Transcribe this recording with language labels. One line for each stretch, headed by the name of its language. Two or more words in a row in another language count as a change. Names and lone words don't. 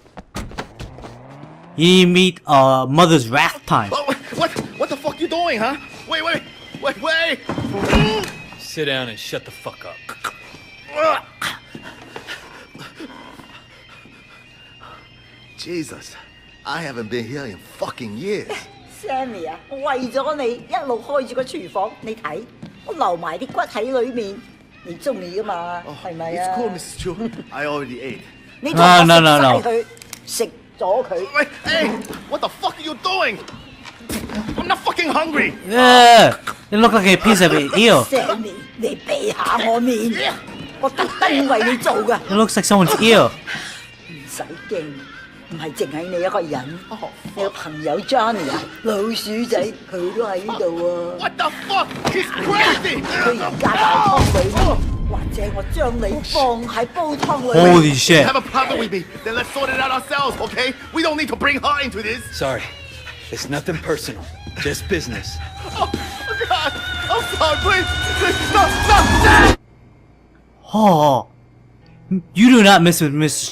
English: You need to meet Mother's Wrath time. Oh, what the fuck you doing, huh? Wait. Sit down and shut the fuck up. Jesus, I haven't been here in fucking years.
Cantonese: Sammy 啊，我為咗你一路開住個廚房，你睇我留埋啲骨喺裏面，你中意噶嘛？係咪
English: It's
Cantonese: 啊？
English: cool, Mrs. Chu. I already ate.
Cantonese: 你同我
English: No, no, no,
Cantonese: 食晒佢，食咗佢。
English: Wait, hey, what the fuck are you doing? I'm not fucking hungry. Yeah, it looked like a piece of eel.
Cantonese: Sammy，你避下我面，我特登為你做噶，
English: It looks like someone's ear.
Cantonese: 唔使驚，唔係淨係你一個人，你個朋友 Johnny 啊，老鼠仔佢都喺度啊。
English: What the fuck? He's crazy.
Cantonese: 佢而家大湯裏面，或者我將你放喺煲湯裏面。
English: Holy shit. Have a problem with me? Then let's sort it out ourselves, okay? We don't need to bring her into this. Sorry. It's nothing personal. Just business. Oh God! I'm sorry, please, stop! Oh, you do not mess with Mrs.